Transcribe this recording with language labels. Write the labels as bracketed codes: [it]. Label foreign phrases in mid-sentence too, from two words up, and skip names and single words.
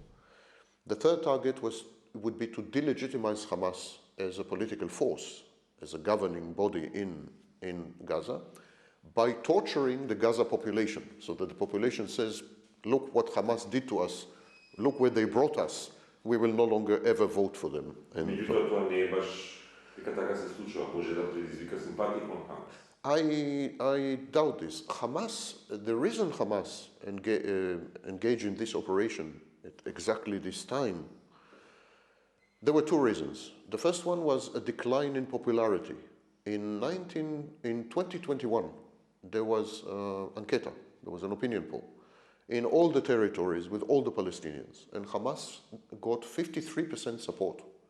[en] The third target would be to delegitimize Hamas as a political force, as a governing body in Gaza, by torturing the Gaza population, so that the population says, look what Hamas did to us, look where they brought us, we will no longer ever vote for them. [mk] Меѓутоа, тоа не е баш дека така се случува, може да предизвика симпатии кон Хамас. [en] I doubt this. Hamas, the reason Hamas engaged in this operation at exactly this time, there were two reasons. The first one was a decline in popularity. In 2021, there was anketa, there was an opinion poll in all the territories with all the Palestinians, and Hamas got 53% support.